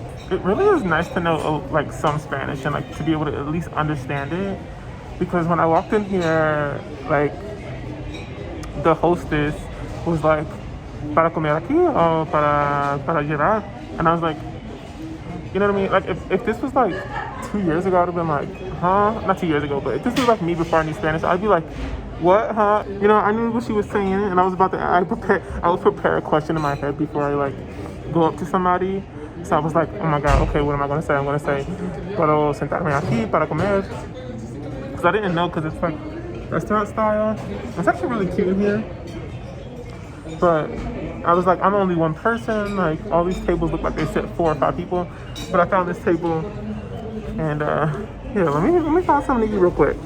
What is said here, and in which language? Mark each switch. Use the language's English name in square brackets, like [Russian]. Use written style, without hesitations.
[English] It really is nice to know like some Spanish and like to be able to at least understand it, because when I walked in here, like the hostess was like, [Spanish] para comer aquí o para llevar, [English] and I was like, you know what I mean? Like if this was like 2 years ago, I'd have been like, huh? Not 2 years ago, but if this was like me before I knew Spanish, I'd be like, what, huh? You know, I knew what she was saying, and I was about to, I would prepare a question in my head before I like go up to somebody. So I was like, oh my God, okay, what am I gonna say? I'm gonna say, [Spanish] puedo sentarme aquí para comer. [English] Because I didn't know, because it's like restaurant style. It's actually really cute in here. But I was like, I'm only one person. Like, all these tables look like they sit 4 or 5 people. But I found this table, and yeah, let me find something to eat real quick.